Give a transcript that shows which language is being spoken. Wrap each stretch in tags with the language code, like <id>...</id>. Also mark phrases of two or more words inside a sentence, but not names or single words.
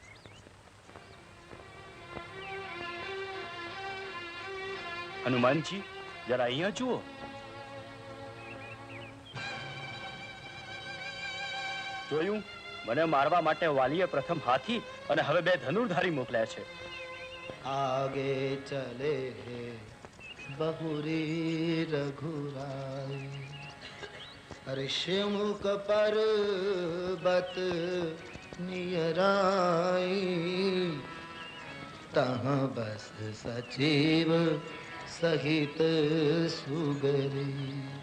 <gu>હનુમાનજી, જરા અહીંયા જુઓ. જોયું, મને મારવા માટે વાલીએ પ્રથમ હાથી અને હવે 2 ધનુર્ધારી મોકલ્યા છે.</gu> <hi>आगे चले बहुरी रघुराई ऋषिमुख पर्वत नियराई तह बस सचिव सहित सुगरी</hi>